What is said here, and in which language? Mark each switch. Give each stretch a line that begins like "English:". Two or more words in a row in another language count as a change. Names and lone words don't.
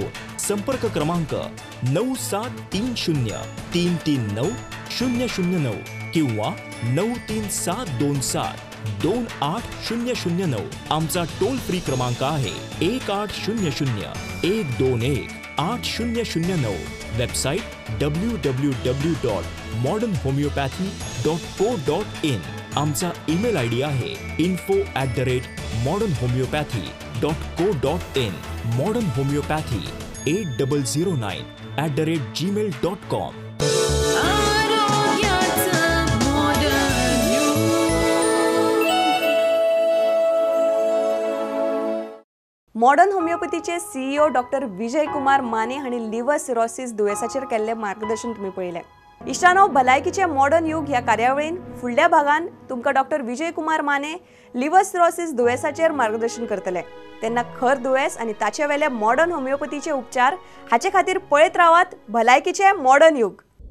Marathi: संपर्क क्रमांक 9730339009 किंवा 9372728009. आमचा टोल फ्री क्रमांक आहे 1800-121-8009. वेबसाईट www.modernhomeopathy.co.in. आमचा
English: email ID
Marathi: आहे info@modernhomeopathy.co.in. मॉडर्न होमिओपॅथी 8009@gmail.com.
Konkani: मॉडर्न होमिओपॅथीचे CEO डॉक्टर विजय कुमार माने हांणी
English: liver cirrhosis
Konkani: दुयेसाचेर केल्ले मार्गदर्शन तुम्ही पळयलें. इश्टानो, भलायकीचे मॉडर्न युग ह्या कार्यावळीन फुडल्या भागान तुमकां डॉक्टर विजय कुमार माने
English: liver cirrhosis
Konkani: दुयेसाचेर मार्गदर्शन करतले. तेन्ना खर दुयेस आनी ताचे वेले मॉडर्न होमिओपॅथीचे उपचार हाचे खातीर पळयत रावात भलायकीचे मॉडर्न युग.